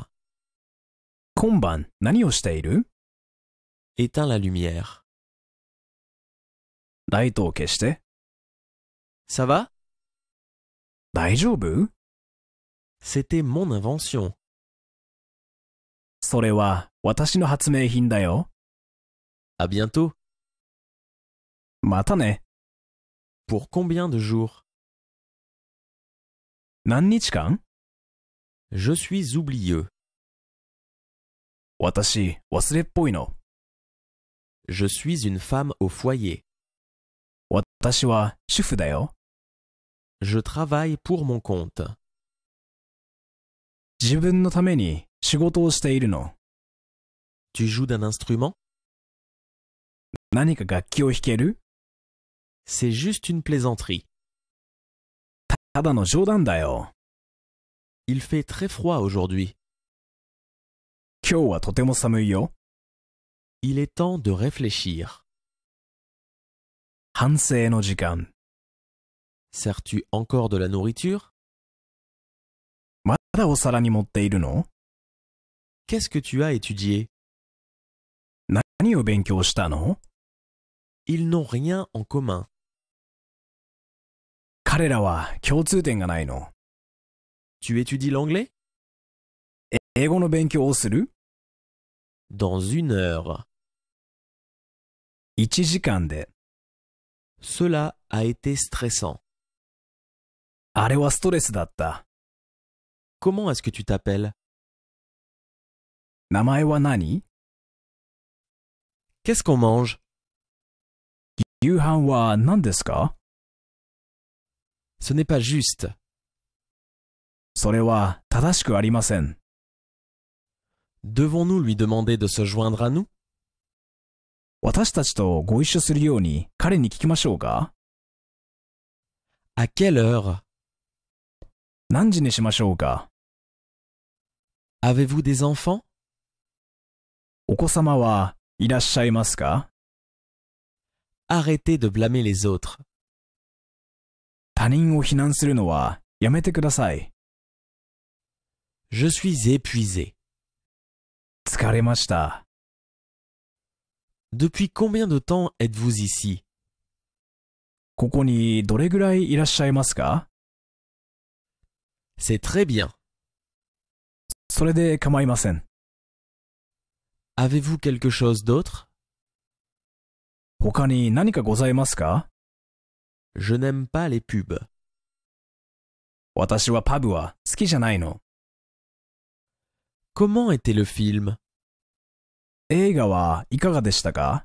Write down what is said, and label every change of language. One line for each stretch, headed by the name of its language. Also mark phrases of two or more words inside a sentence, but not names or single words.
Japanese: 今晩何をしている？
French: Éteins la lumière.
Japanese: ライトを消して。
French: Ça va?
Japanese: 大丈夫？
French: C'était mon invention.
Japanese: それは私の発明品だよ。
French: À bientôt.
Japanese: またね。
French: Pour combien de jours?
Japanese: 何日間？
French: Je suis oublieux.
Japanese: 私、忘れっぽいの。
French: Je suis une femme au foyer.
Japanese: 私は主婦だよ。
French: Je travaille pour mon compte.
Japanese: 自分のために仕事をしているの。
French: Tu joues d'un instrument?
Japanese: 何か楽器を弾ける？
French: C'est juste une plaisanterie.
Japanese: ただの冗談だよ。
French: Il fait très froid aujourd'hui.
Japanese: 今日はとても寒いよ。
French: Il est temps de réfléchir.
Japanese: 反省の時間。
French: Sers-tu encore de la nourriture?
Japanese: まだお皿に持っているの？
French: Qu'est-ce que tu as étudié?
Japanese: 何を勉強したの？
French: Ils n'ont rien en commun.
Japanese: 彼らは共通点がないの。
French: Tu étudies l'anglais?
Japanese: 英語の勉強をする？
French: Dans 1 heure.
Japanese: 1時間で。
French: Cela a été stressant.
Japanese: あれはストレスだった。
French: Comment est-ce que tu t'appelles?
Japanese: 名前は何？
French: Qu'est-ce qu'on mange?
Japanese: 夕飯は何ですか？
French: Ce n'est pas juste.
Japanese: それは正しくありません。
French: Devons-nous lui demander de se joindre à nous?
Japanese: 私たちとご一緒するように彼に聞きましょうか？
French: À quelle heure?
Japanese: 何時にしましょうか？
French: Avez-vous des enfants?
Japanese: お子様はいらっしゃいますか？
French: Arrêtez de blâmer les autres.
Japanese: 他人を非難するのはやめてください。
French: Je suis épuisé.
Japanese: 疲れました。
French: Depuis combien de temps êtes-vous ici?
Japanese: ここにどれぐらいいらっしゃいますか？
French: C'est très bien.
Japanese: それで構いません。
French: Avez-vous quelque chose d'autre?
Japanese: 他に何かございますか？
French: Je n'aime pas les pubs.
Japanese: 私はパブは好きじゃないの。
French: Comment était le film?
Japanese: 映画はいかがでしたか？